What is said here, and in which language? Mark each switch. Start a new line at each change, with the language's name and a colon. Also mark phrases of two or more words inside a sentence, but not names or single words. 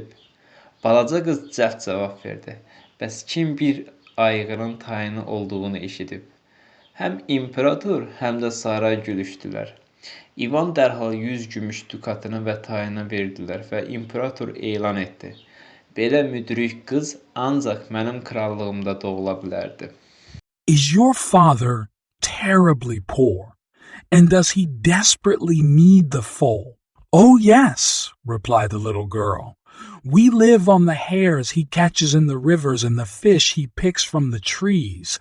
Azerbaijani: Balaca qız cəld cavab verdi. "Bəs kim bir ayğırın tayını olduğunu eşidib?" Həm imperator, həm də saray gülüşdülər. İvan dərhal 100 gümüş dukatını və tayını verdilər və imperator elan etdi: Belə müdrik qız ancaq mənim krallığımda doğula bilərdi.
English: Is your father terribly poor? And does he desperately need the foal? Oh, yes, replied the little girl. We live on the hares he catches in the rivers and the fish he picks from the trees.